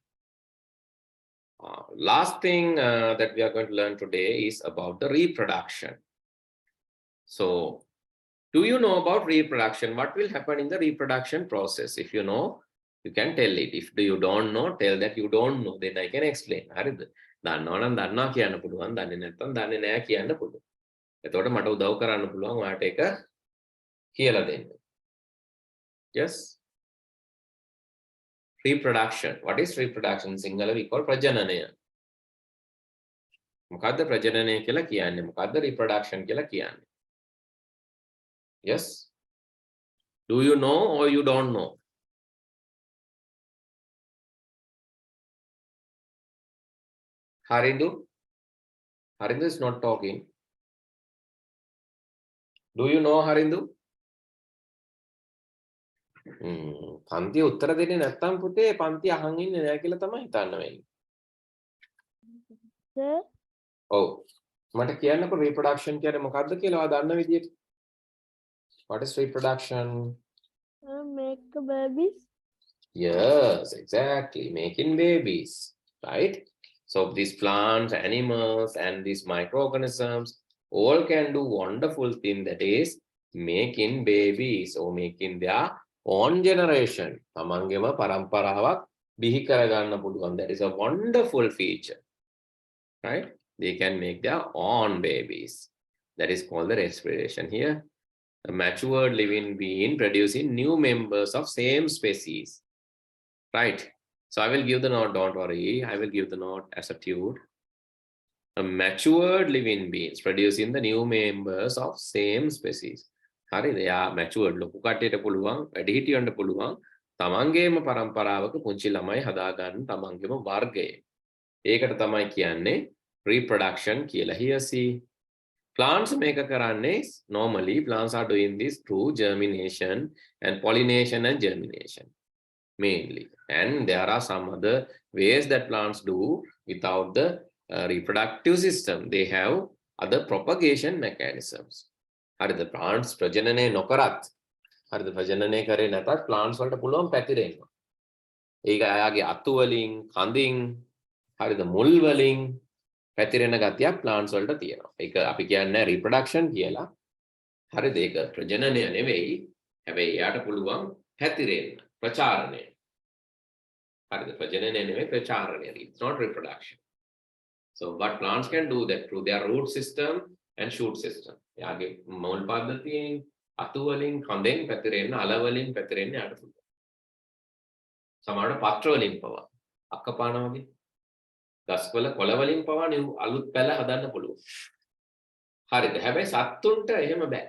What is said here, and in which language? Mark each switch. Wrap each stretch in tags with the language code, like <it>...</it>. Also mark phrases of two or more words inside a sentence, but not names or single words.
<en>Last thing that we are going to learn today is about the reproduction. So, do you know about reproduction? What will happen in the reproduction process? If you know, you can tell it. If you don't know, tell that you don't know. Then I can explain.</en> <si>හරිද? දන්නවා නම් දන්නවා කියන්න පුළුවන්. දන්නේ නැත්නම් දන්නේ නැහැ කියන්න පුළුවන්. එතකොට මට උදව් කරන්න පුළුවන් ඔයාට ඒක කියලා දෙන්න.</si> <en>Yes. Reproduction. What is reproduction? In Sinhala we call</en> <si>ප්‍රජනනය. මොකද්ද ප්‍රජනනය කියලා කියන්නේ? මොකද්ද reproduction කියලා කියන්නේ?</si> <en>Yes. Do you know or you don't know? Harindu? Harindu is not talking. Do you know Harindu?</en> <si>පන්ති උත්තර දෙන්නේ නැත්තම් පුතේ පන්ති අහන් ඉන්නේ නැහැ කියලා තමයි හිතන්න වෙන්නේ. Sir, ඔව්. මට කියන්නකෝ reproduction කියන්නේ මොකක්ද කියලා ඔයා දන්න විදියට.</si> <en>What is reproduction? make babies. Yes, exactly. Making babies, right? So these plants, animals, and these microorganisms all can do wonderful thing, that is making babies or making their own generation.</en> <si>තමන්ගේම පරම්පරාවක් බිහි කරගන්න පුළුවන්.</si> <en>That is a wonderful feature, right? They can make their own babies. That is called the respiration here. A matured living being producing new members of same species, right? So I will give the note, don't worry, I will give the note as a tude. A matured living beings producing the new members of same species.</en> <si>හරිද? යා matured ලොකු කට්ටියට පුළුවන්, වැඩිහිටියන්ට පුළුවන් තමන්ගේම පරම්පරාවක පුංචි ළමයි හදාගන්න තමන්ගේම වර්ගය. ඒකට තමයි කියන්නේ reproduction කියලා.</si> <en>Here see, plants</en> <si>මේක කරන්නේ,</si> <en>normally plants are doing this through germination and pollination and germination mainly. And there are some other ways that plants do without the reproductive system. They have other propagation mechanisms.</en> <si>හරිද? plants ප්‍රජනනය නොකරත්, හරිද, ප්‍රජනනය කරේ නැතත් plants වලට පුළුවන් පැතිරෙන්න. ඒක ආයාගේ අතු වලින්, කඳින්, හරිද, මුල් වලින්, පැතිරෙන ගතියක් plants වලට තියෙනවා. ඒක අපි කියන්නේ reproduction කියලා. හරිද? ඒක ප්‍රජනනය නෙවෙයි. හැබැයි එයාට පුළුවන් පැතිරෙන්න, ප්‍රචාරණය. හරිද? ප්‍රජනනය නෙවෙයි ප්‍රචාරණය.</si> <en>It's not reproduction. So what plants can do that through their root system and shoot system.</en> <si>යාගේ මූල පද්ධතියෙන් අතු වලින් කඳෙන් පැතිරෙන්න, අල වලින් පැතිරෙන්න යාට පුළුවන්. සමහරවිට පත්‍ර වලින් පවා අක්කපාන වගේ ගස්වල කොළ වලින් පවා අලුත් පැල හදන්න පුළුවන්. හරිද? හැබැයි සත්තුන්ට එහෙම බෑ.</si>